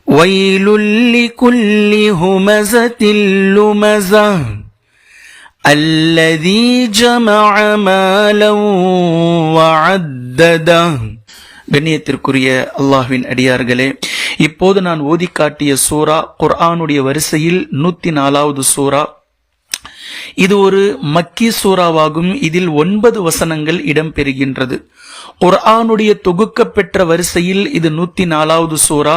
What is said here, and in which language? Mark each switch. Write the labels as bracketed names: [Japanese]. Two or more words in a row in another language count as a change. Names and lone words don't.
[Arabic] ويل لكل همزة لمزة الذي جمع مالا وعدده. [Tamil] கண்ணியத்திற்குரிய அல்லாஹ்வின் அடியார்களே, இப்போது நான் ஓதி காட்டிய சூரா குர்ஆனுடைய வரிசையில் 104வது சூரா. இது ஒரு மக்கி சூறாவாகும். இதில் 9 வசனங்கள் இடம்பெறுகின்றது. குர்ஆனுடைய தொகுக்கப்பெற்ற வரிசையில் இது 104வது சூரா.